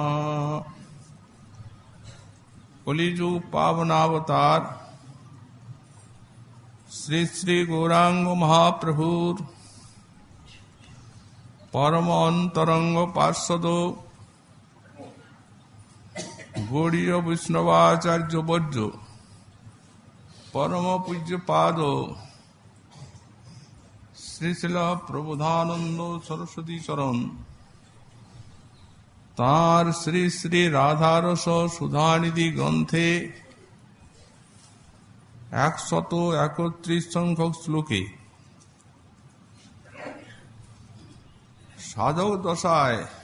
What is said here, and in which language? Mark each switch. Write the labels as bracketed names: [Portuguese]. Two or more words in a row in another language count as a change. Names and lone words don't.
[Bangla] কলিযুগ পাবনাবতার শ্রী শ্রী গৌরাঙ্গ মহাপ্রভুর পরম অন্তরঙ্গ পার্ষদ গৌড়ীয় বৈষ্ণবাচার্য বর্য পরম পূজ্যপাদ শ্রী শিল প্রবোধানন্দ সরস্বতী চরণ তাঁর শ্রী শ্রী রাধারস সুধানিধি গ্রন্থে 131 সংখ্যক শ্লোকে সাধক দশায়